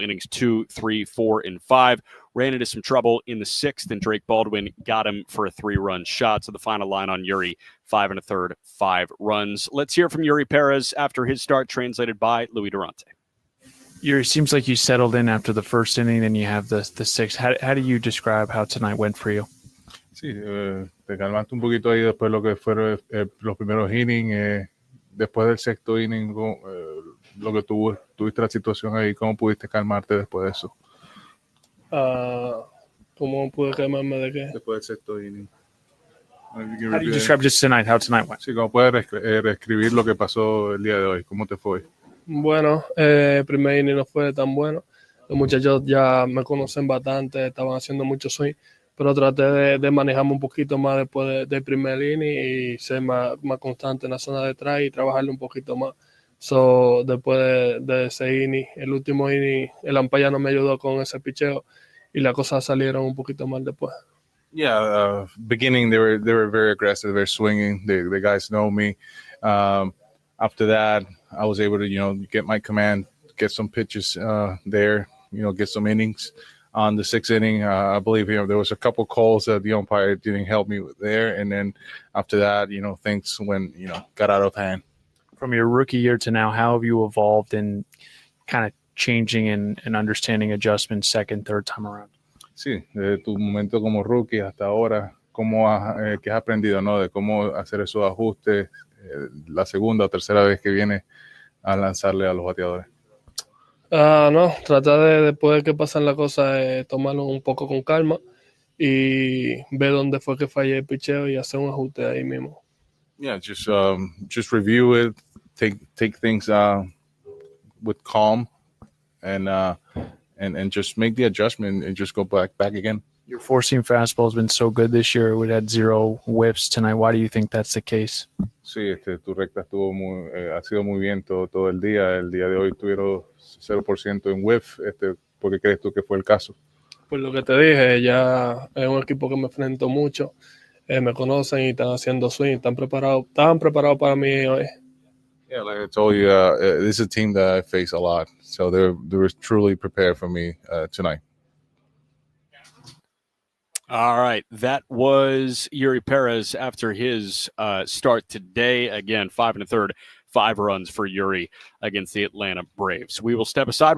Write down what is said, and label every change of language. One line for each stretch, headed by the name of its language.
English: Innings 2, 3, 4, and 5. Ran into some trouble in the sixth, and Drake Baldwin got him for a 3-run shot. So the final line on Yuri, 5 1/3, 5 runs. Let's hear from Yuri Perez after his start, translated by Louis Durante. Yuri, seems like you settled in after the first inning, and you have the sixth. How do you describe how tonight went for you?
Spanish: Sí, te calmaste un poquito ahí después de lo que fueron los primeros innings. Después del sexto inning, lo que tuviste la situación ahí, ¿cómo pudiste calmarte después de eso? ¿Cómo pude calmarme de qué? Después del sexto inning.
English: How do you describe just tonight, how tonight went?
Spanish: Sí, ¿cómo puedes reescribir lo que pasó el día de hoy? ¿Cómo te fue? Bueno, el primer inning no fue tan bueno. Los muchachos ya me conocen bastante, estaban haciendo mucho swing, pero traté de manejarme un poquito más después del primer inning y ser más constante en la zona de atrás y trabajarle un poquito más. Después de ese inning, el último inning, el umpire no me ayudó con ese picheo y las cosas salieron un poquito mal después.
English: Yeah, beginning they were very aggressive, very swinging. The guys know me. After that, I was able to, get my command, get some pitches there, get some innings. On the sixth inning, I believe, there was a couple calls that the umpire didn't help me with there. And then after that, things got out of hand. From your rookie year to now, how have you evolved in kind of changing and understanding adjustments second, third time around?
Spanish: Sí, desde tu momento como rookie hasta ahora, ¿qué has aprendido, no? De cómo hacer esos ajustes la segunda o tercera vez que viene a lanzarle a los bateadores. No, tratar de después de que pasan las cosas, tomarlo un poco con calma y ver dónde fue que fallé el picheo y hacer un ajuste ahí mismo.
English: Yeah, just review it, take things with calm, and just make the adjustment and just go back again. Your four-seam fastball has been so good this year. We had 0 whiffs tonight. Why do you think that's the case?
Spanish: Sí, tu recta ha sido muy bien todo el día. El día de hoy tuvieron 0% en whiff. ¿Por qué crees tú que fue el caso? Pues lo que te dije, ya es un equipo que me enfrento mucho. Me conocen y están haciendo swing. Estaban preparados para mí hoy.
English: Yeah, like I told you, this is a team that I face a lot. So they were truly prepared for me tonight. All right, that was Yuri Perez after his start today. Again, 5 1/3, 5 runs for Yuri against the Atlanta Braves. We will step aside.